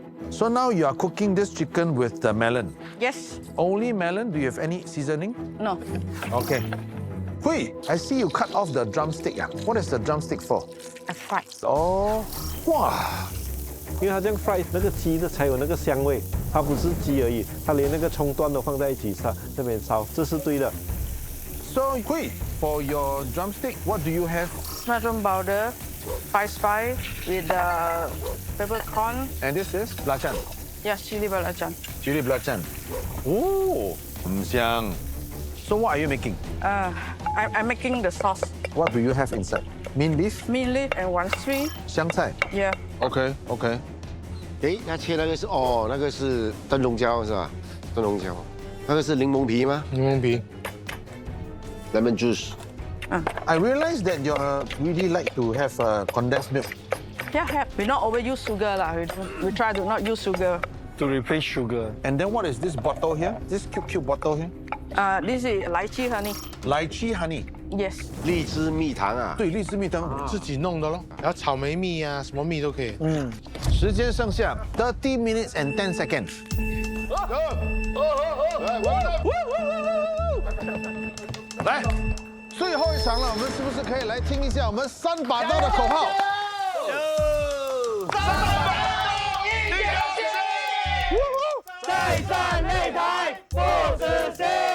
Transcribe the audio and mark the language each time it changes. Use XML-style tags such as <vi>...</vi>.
<en>So now you are cooking this chicken with the melon. Yes. Only melon? Do you have any seasoning? No. Okay. Hui, I see you cut off the drumstick. What is the drumstick for? I fried. Oh, wow.</en> <zh>因为它这样 fry 那个鸡的才有那个香味，它不是鸡而已，它连那个葱段都放在一起烧，这边烧，这是对的。</zh> <en>So, Hui, for your drumstick, what do you have? Mushroom powder, spice with the peppercorn. And this is belacan. Yes, chili belacan. Chili belacan. Oh,香.So what are you making? I'm making the sauce. What do you have inside? Mean leaf? Mint leaf and one sweet.</en> <zh>香菜.</zh> <en>Yeah. Okay.</en> <zh>哎，他切那个是那个是灯笼椒是吧？灯笼椒，那个是柠檬皮吗？柠檬皮。</zh> <en>Lemon juice. I realized that you really like to have condensed milk. Yeah. We not overuse sugar lah. We try to not use sugar. To replace sugar. And then what is this bottle here? This cute bottle here? This is lychee honey. Lychee honey. Yes.</en> <zh>荔枝蜜糖啊。对，荔枝蜜糖自己弄的咯，然后草莓蜜啊，什么蜜都可以。时间剩下</zh> <en>30 minutes and 10 seconds.</en> <zh>来，最后一场了，我们是不是可以来听一下我们3把刀的口号？再战擂台不死心。</zh>